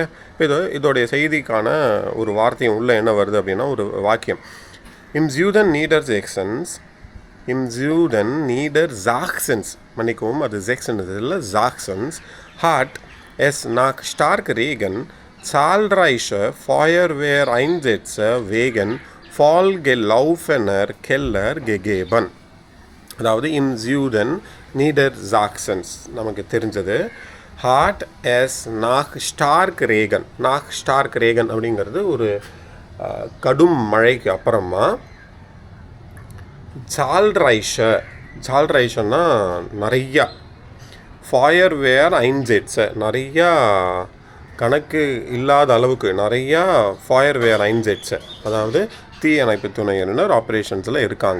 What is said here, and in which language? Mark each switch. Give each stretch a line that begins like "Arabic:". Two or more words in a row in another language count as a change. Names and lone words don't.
Tamil: இப்போ இதோடைய செய்திக்கான ஒரு வார்த்தையும் உள்ளே என்ன வருது அப்படின்னா ஒரு வாக்கியம்.
German: Im Süden Nieder Sachsens, im Süden Nieder Sachsens,
Tamil: மன்னிக்கவும் அது ஜாக்சன்ஸ் இல்லை,
German: Sachsens hat es nach Stark Regen zahlreiche Feuerwehreinsätze wegen vollgelaufener Keller gegeben. அதாவது Im Süden Nieder Sachsens நமக்கு தெரிஞ்சது. hat es nach Stark Regen, nach Stark Regen அப்படிங்கிறது ஒரு கடும் மழைக்கு அப்புறமா ஜால்ரைஷன்னா நிறையா, Feuerwehr Einsätze நிறையா, கணக்கு இல்லாத அளவுக்கு நிறையா Feuerwehr Einsätze, அதாவது தீயணைப்பு துணையினர் ஆப்ரேஷன்ஸில் இருக்காங்க.